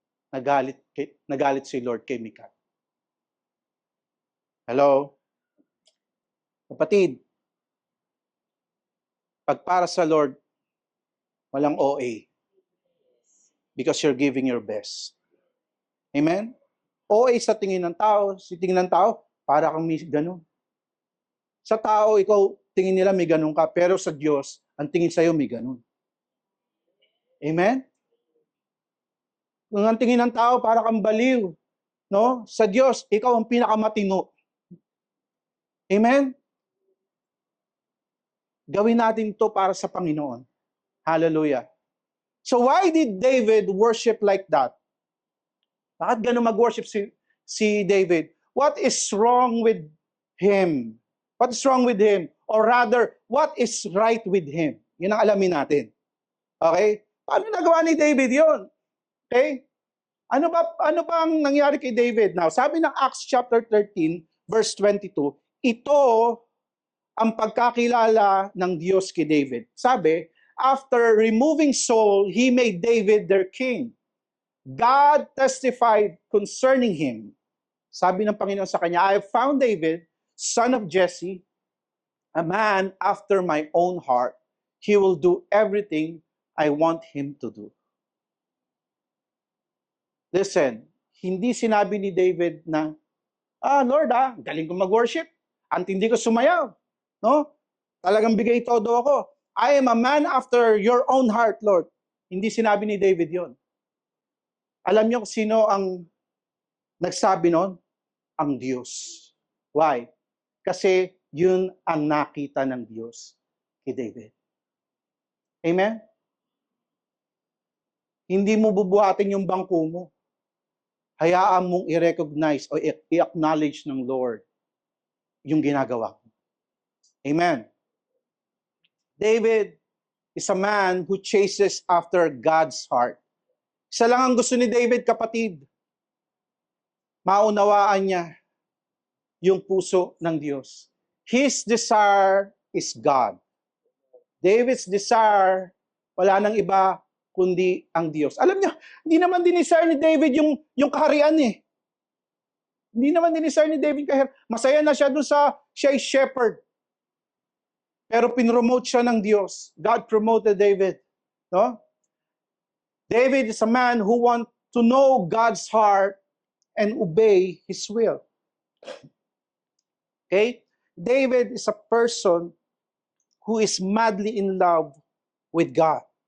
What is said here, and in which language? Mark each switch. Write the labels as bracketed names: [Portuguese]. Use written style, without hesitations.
[Filipino] Nagalit si Lord kay Michal. Hello? Kapatid, pag para sa Lord, walang OA. [English] Because you're giving your best. Amen? [Filipino] OA sa tingin ng tao, para kang may ganun. Sa tao, ikaw, tingin nila may ganun ka, pero sa Diyos, ang tingin sa'yo may ganun. Amen? Kung ang tingin ng tao, para kang baliw. No? Sa Diyos, ikaw ang pinakamatino. Amen? Gawin natin to para sa Panginoon. Hallelujah. [English] So why did David worship like that? [Filipino] Bakit ganun mag-worship si David? [English] What is wrong with him? What is wrong with him? Or rather, what is right with him? [Filipino] Yun ang alamin natin. Okay? Paano nagawa ni David yun? Okay? Ano ba ang nangyari kay David? Now, sabi ng Acts chapter 13, verse 22, ito ang pagkakilala ng Diyos kay David. [English] Sabi, after removing Saul, he made David their king. God testified concerning him. [Filipino] Sabi ng Panginoon sa kanya, [English] I have found David, son of Jesse, a man after my own heart. He will do everything I want him to do. Listen, [Filipino] Hindi sinabi ni David na, Lord galing ko mag-worship. Antindi ko sumayaw. No? Talagang bigay todo ako. [English] I am a man after your own heart, Lord. [Filipino] Hindi sinabi ni David yon. Alam niyo kung sino ang nagsabi nun? Ang Diyos. [English] Why? [Filipino] Kasi yun ang nakita ng Diyos kay David. Amen? Hindi mo bubuhatin yung bangko mo. Hayaan mong i-recognize o i-acknowledge ng Lord yung ginagawa mo. Amen. [English] David is a man who chases after God's heart. [Filipino] Isa lang ang gusto ni David, kapatid. Maunawaan niya yung puso ng Diyos. [English] His desire is God. David's desire, [Filipino] wala nang iba kundi ang Diyos. Alam niyo, hindi naman dinesire ni David yung kaharian eh. Hindi naman dinesire ni David kaharian. Masaya na siya dun sa siya is shepherd. Pero pinromote siya ng Diyos. [English] God promoted David. No? David is a man who wants to know God's heart and obey His will. Okay? David is a person who is madly in love with God.